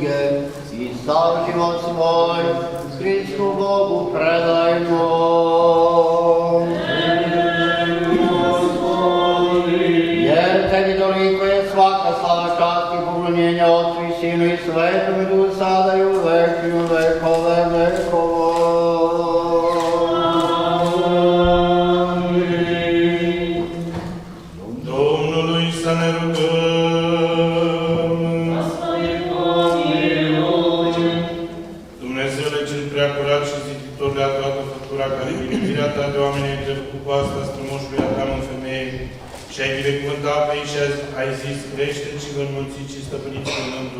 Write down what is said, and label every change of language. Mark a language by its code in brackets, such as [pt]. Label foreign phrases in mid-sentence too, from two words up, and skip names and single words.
[sr] ruke i sav život svoj Hristu Bogu predajmo. Jer tebi toliko je svaka slava, čast i poklonjenja Otcu i Sinu i Svetom i Duhu sada i u vek i u vekove vekova. [ro] Domnului să ne rugăm. Dumnezeule cel prea curat și ziditor de toată făptura, care iubirea ta de oameni ai trecut cu asta strămoșului Adam în femeie și ai binecuvântat pe ei și ai zis, crește-ți și vă înmulțiți și stăpâniți pământul.